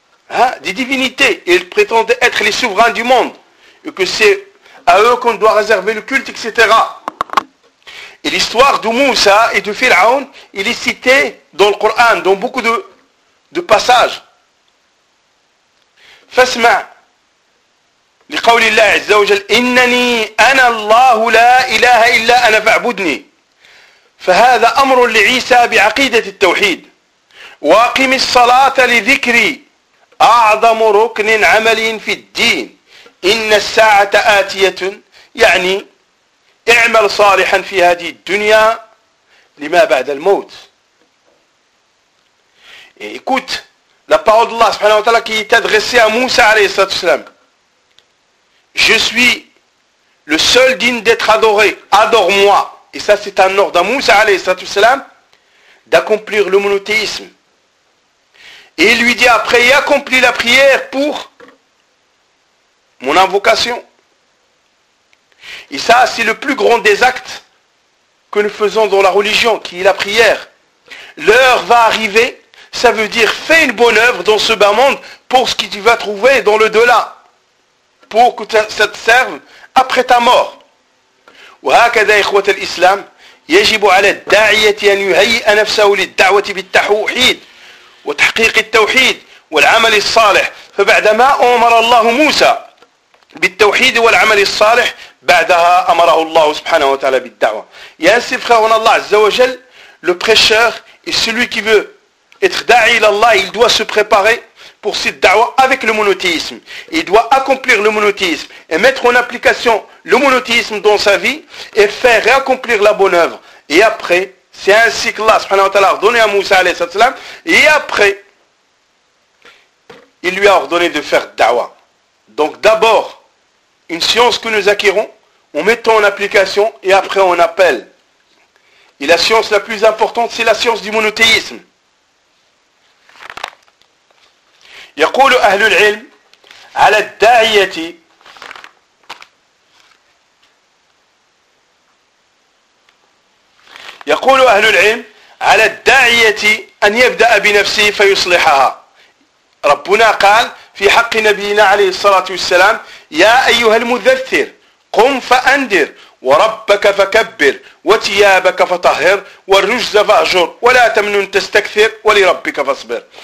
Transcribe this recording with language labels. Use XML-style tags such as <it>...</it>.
<fr>Hein, des divinités. Ils prétendent être les souverains du monde. Et que c'est à eux qu'on doit réserver le culte, etc. Et l'histoire de Moussa et de Pharaon, il est cité dans le Coran, dans beaucoup de passages. Fasma.</fr> <ar>لقول الله عز وجل إنني أنا الله لا إله إلا أنا فاعبدني فهذا أمر لعيسى بعقيدة التوحيد واقم الصلاة لذكري أعظم ركن عملي في الدين إن الساعة آتية يعني اعمل صالحا في هذه الدنيا لما بعد الموت</ar> <fr>écoute la parole d'Allah subhanahu wa ta'ala qui est adressée à Moussa alayhi salatu wasalam. Je suis le seul digne d'être adoré. Adore-moi. Et ça, c'est un ordre à Moussa, alayhi salatu wasalam, d'accomplir le monothéisme. Et il lui dit après, il accomplit la prière pour mon invocation. Et ça, c'est le plus grand des actes que nous faisons dans la religion, qui est la prière. L'heure va arriver, ça veut dire fais une bonne œuvre dans ce bas monde pour ce que tu vas trouver dans le delà. Pour que ça te serve après ta mort.</fr> <ar>وهكذا إخوة الإسلام يجب على الداعية أن يهيئ نفسه للدعوة بالتوحيد وتحقيق التوحيد والعمل الصالح. فبعدما أمر الله موسى بالتوحيد والعمل الصالح بعدها أمره الله سبحانه وتعالى بالدعوة. ياسف خاونا الله عز وجل</ar> <fr>le prêcheur et celui qui veut être</fr> <ar>داعي إلى الله</ar> <fr>il doit se préparer pour cette da'wah avec le monothéisme. Il doit accomplir le monothéisme et mettre en application le monothéisme dans sa vie et faire accomplir la bonne œuvre. Et après, c'est ainsi que Allah subhanahu wa ta'ala a ordonné à Moussa alayhi sallam. Et après, il lui a ordonné de faire da'wah. Donc d'abord, une science que nous acquérons, on met en application et après on appelle. Et la science la plus importante, c'est la science du monothéisme.</fr> <ar>يقول أهل العلم على الداعية يقول أهل العلم على الداعية أن يبدأ بنفسه فيصلحها ربنا قال في حق نبينا عليه الصلاة والسلام يا أيها المدثر قم فأنذر وربك فكبر وتيابك فطهر والرجز فاهجر ولا تمنن تستكثر ولربك فاصبر.</ar>